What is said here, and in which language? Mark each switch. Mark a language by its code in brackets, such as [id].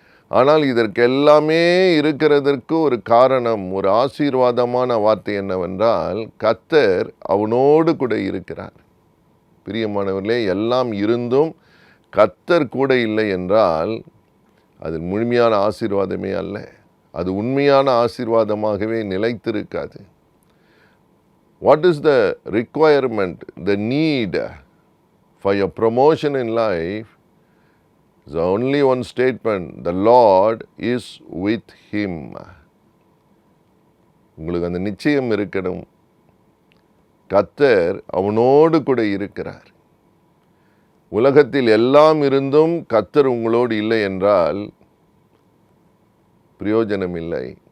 [ta] ஆனால் இதற்கெல்லாமே இருக்கிறதற்கு ஒரு காரணம், ஒரு ஆசீர்வாதமான வார்த்தை என்னவென்றால், கர்த்தர் அவனோடு கூட இருக்கிறார். பிரியமானவர்களே, எல்லாம் இருந்தும் கர்த்தர் கூட இல்லை என்றால் அது முழுமையான ஆசீர்வாதமே அல்ல. அது உண்மையான ஆசீர்வாதமாகவே நிலைத்திருக்காது. [en] What is the requirement, the need for your promotion in life? The only one statement, the Lord is with him. [ta] உங்களுக்கு அந்த நிச்சயம் இருக்கணும், கர்த்தர் அவனோடு கூட இருக்கிறார். உலகத்தில் எல்லாம் இருந்தும் கர்த்தர் உங்களோடு இல்லை என்றால் பிரயோஜனம் இல்லை.